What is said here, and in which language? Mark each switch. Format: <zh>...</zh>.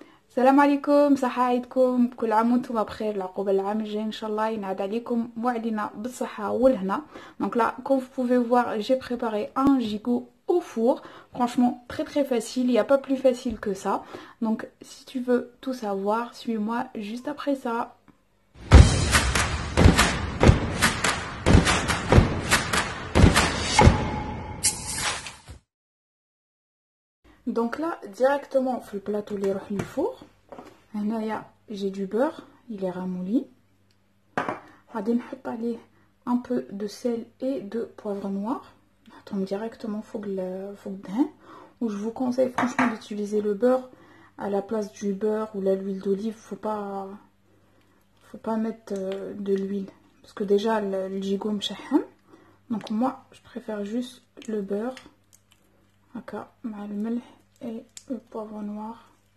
<ar>السلام عليكم، صحة عيدكم، كل عام وانتم بخير. العقوبة العام الجاي ان شاء الله ينعاد عليكم وعلينا بالصحة والهنا.</ar> <fr>Donc là, comme vous pouvez voir, j'ai préparé un gigot au four. Franchement, très facile, il n'y a pas plus facile que ça. Donc si tu veux tout savoir, suis-moi juste après ça. Donc là, directement</fr> <ar>في البلاطو اللي يروح للفوق.</ar> <fr>هنايا j'ai du beurre, il est ramolli.</fr> <ar>غادي نحط عليه</ar> <fr>un peu de sel et de poivre noir.</fr> <ar>نحطهم directement فوق الدهن.</ar> <fr>Ou je vous conseille franchement d'utiliser le beurre à la place du beurre ou l'huile d'olive. Faut pas mettre de l'huile parce que déjà le gigot مشحم. Donc moi je préfère juste le beurre.</fr> <ar>هكا مع الملح</ar> <fr>et le poivre noir.</fr>